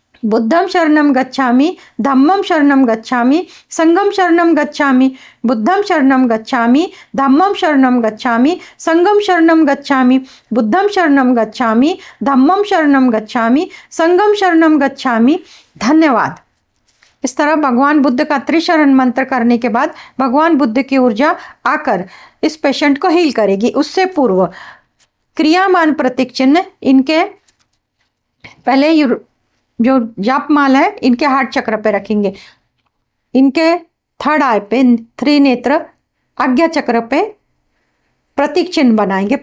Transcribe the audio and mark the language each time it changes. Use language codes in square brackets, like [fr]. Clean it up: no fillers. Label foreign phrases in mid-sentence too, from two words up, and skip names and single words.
[pi] बुद्धं शरणं गच्छामि, धम्मं शरणं गच्छामि, संघं शरणं गच्छामि। बुद्धं शरणं गच्छामि, धम्मं शरणं गच्छामि, संघं शरणं गच्छामि। बुद्धं शरणं गच्छामि, धम्मं शरणं गच्छामि, संघं शरणं गच्छामि। [hi] धन्यवाद। इस तरह भगवान बुद्ध का त्रिशरण मंत्र करने के बाद भगवान बुद्ध की ऊर्जा आकर इस पेशेंट को हील करेगी। उससे पूर्व क्रियामान प्रतीक चिन्ह इनके पहले जो जापमाल है इनके हार्ट चक्र पे रखेंगे, इनके [en] third eye [hi] पे, त्रिनेत्र आज्ञा चक्र पे प्रतीक चिन्ह बनाएंगे।